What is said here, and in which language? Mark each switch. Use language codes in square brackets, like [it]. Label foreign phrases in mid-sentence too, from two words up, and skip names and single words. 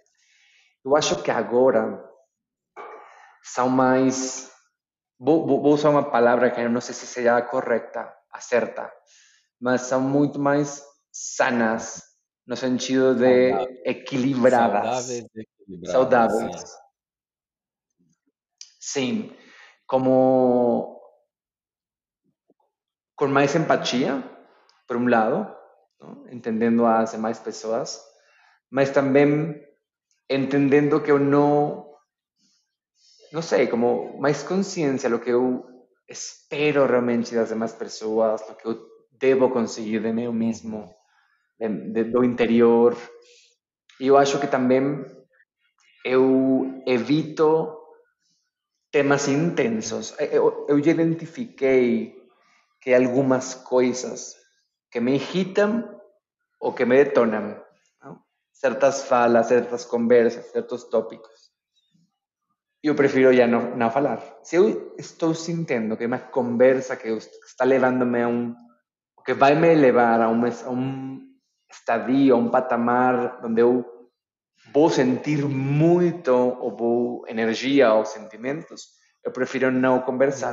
[pt] Eu acho que agora são mais. Vou usar uma palavra que eu não sei se seja a correta, a certa, mas são muito mais sanas, no sentido de Saudáveis. equilibradas, Saudáveis e equilibradas, saudáveis. sim. Sim, [es] como con más empatía, por un lado, ¿no? Entendiendo a las demás personas, mas también entendiendo que uno, no sé, como más conciencia lo que yo espero realmente [pt] das demás pessoas, [es] lo que [pt] eu devo conseguir de mim Uhum. mesmo, do interior. E eu acho que também eu evito temas intensos. Eu já identifiquei que [es] hay algunas cosas que me irritan o que me detonan, ¿no? Ciertas falas, ciertas conversas, ciertos tópicos. [pt] Eu prefiro já não falar. Se eu estou sentindo que uma conversa que está levándome que vai me levar a um estadio, a um patamar onde eu vou sentir muito ou vou energia ou sentimentos, eu prefiro não conversar,